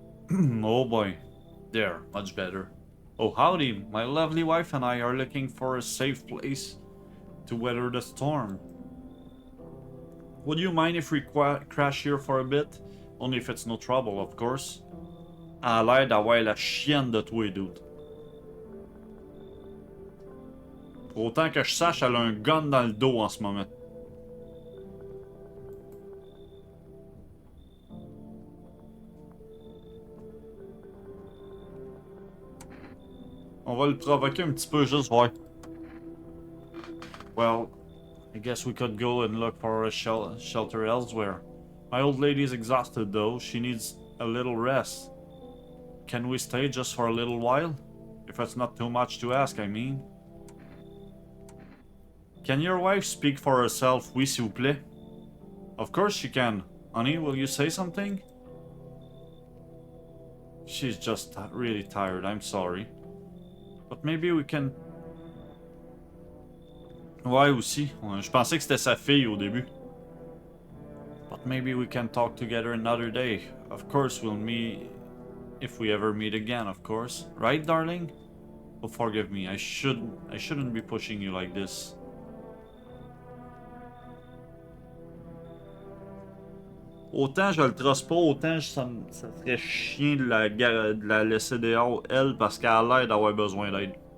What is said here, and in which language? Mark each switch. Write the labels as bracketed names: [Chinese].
[English] Oh boy. There, much better. Oh, howdy. My lovely wife and I are looking for a safe place to weather the storm. Would you mind if we crash here for a bit? Only if it's no trouble, of course. [French] Elle a l'air d'avoir la chienne de toi, dude. Pour autant que je sache, elle a un gun dans le dos en ce moment. On va le provoquer un petit peu, juste voir. [English] Well, I guess we could go and look for a shelter elsewhere. My old lady is exhausted though, she needs a little rest. Can we stay just for a little while? If it's not too much to ask, I mean. Can your wife speak for herself, [French] oui s'il vous plaît? [English] Of course she can. Honey, will you say something? She's just really tired, I'm sorry. But maybe we can... [French] Ouais, aussi. Je pensais que c'était sa fille au début. [English] But maybe we can talk together another day. Of course we'll meet... If we ever meet again, of course. Right, darling? Oh, forgive me. I shouldn't be pushing you like this. [French] Autant je le trosse pas, autant ça serait chiant de la laisser dehors, elle, parce qu'elle a l'air d'avoir besoin d'aide.